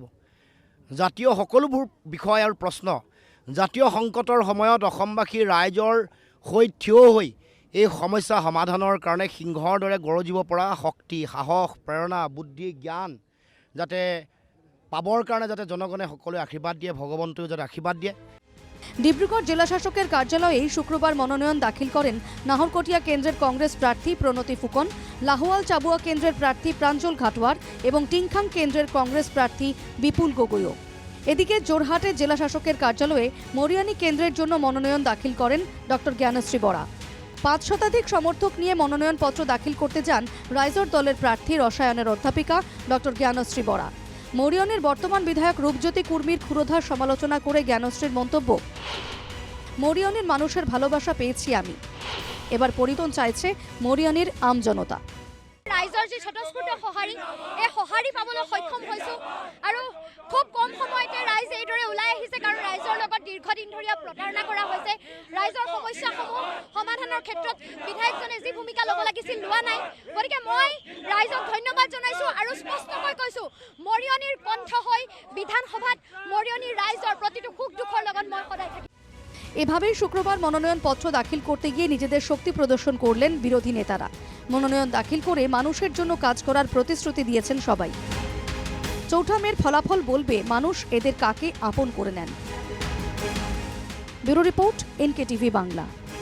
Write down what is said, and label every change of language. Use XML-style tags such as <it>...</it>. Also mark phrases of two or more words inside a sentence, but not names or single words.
<as>জাতীয় সকলোবোৰ বিষয় আৰু প্ৰশ্ন, জাতীয় সংকটৰ সময়ত অসমবাসী ৰাইজৰ হৈ থিয় হৈ এই সমস্যা সমাধানৰ কাৰণে সিংহৰ দৰে গৰজিব পৰা শক্তি, সাহস, প্ৰেৰণা, বুদ্ধি, জ্ঞান যাতে পাবৰ কাৰণে যাতে জনগণে সকলোৱে আশীৰ্বাদ দিয়ে, ভগৱন্তয়েও যাতে আশীৰ্বাদ দিয়ে।</as> <bn>ডিব্রুগড় জেলা শাসকের কার্যালয়ে শুক্রবার মনোনয়ন দাখিল করেন নাহরকটিয়া কেন্দ্রের কংগ্রেস প্রার্থী প্রণতি ফুকন, লাহোয়াল চাবুয়া কেন্দ্রের প্রার্থী প্রাঞ্জল ঘাটোয়ার এবং টিংখাং কেন্দ্রের কংগ্রেস প্রার্থী বিপুল গগৈও। এদিকে জোরহাটে জেলা শাসকের কার্যালয়ে মরিয়ানি কেন্দ্রের জন্য মনোনয়ন দাখিল করেন ডক্টর জ্ঞানশ্রী বরা। 5 শতাধিক সমর্থক নিয়ে মনোনয়নপত্র দাখিল করতে যান রাইজর দলের প্রার্থী রসায়নের অধ্যাপিকা ডক্টর জ্ঞানশ্রী বরা। মরিয়নির বর্তমান বিধায়ক রূপজ্যোতি কুর্মীর ক্ষুরোধার সমালোচনা করে জ্ঞানশ্রীর মন্তব্য, মরিয়নির মানুষের ভালোবাসা পেয়েছি আমি, এবার পরিবর্তন চাইছে মরিয়নির আমজনতা।</bn> <as>ৰাইজৰ যি স্বতঃস্ফূৰ্ত সঁহাৰি, এই সঁহাৰি পাবলৈ সক্ষম হৈছোঁ আৰু খুব কম সময়তে ৰাইজ এইদৰে ওলাই আহিছে, কাৰণ ৰাইজৰ লগত দীৰ্ঘদিন ধৰি প্ৰতাৰণা কৰা হৈছে। ৰাইজৰ সমস্যাসমূহ সমাধানৰ ক্ষেত্ৰত বিধায়কজনে যি ভূমিকা ল'ব লাগিছিল লোৱা নাই। গতিকে মই ৰাইজক ধন্যবাদ জনাইছোঁ আৰু স্পষ্টকৈ কৈছোঁ, মৰিয়নিৰ কণ্ঠ হৈ বিধানসভাত মৰিয়নিৰ ৰাইজৰ প্ৰতিটো সুখ দুখৰ লগত মই সদায় থাকিম।</as> <bn>এভাবেই শুক্রবার মনোনয়নপত্র দাখিল করতে গিয়ে নিজেদের শক্তি প্রদর্শন করলেন বিরোধী নেতারা। মনোনয়ন দাখিল করে মানুষের জন্য কাজ করার প্রতিশ্রুতি দিয়েছেন সবাই। 4 মের ফলাফল বলবে মানুষ এদের কাকে আপন করে নেন। ব্যুরো রিপোর্ট, NKTV বাংলা।</bn>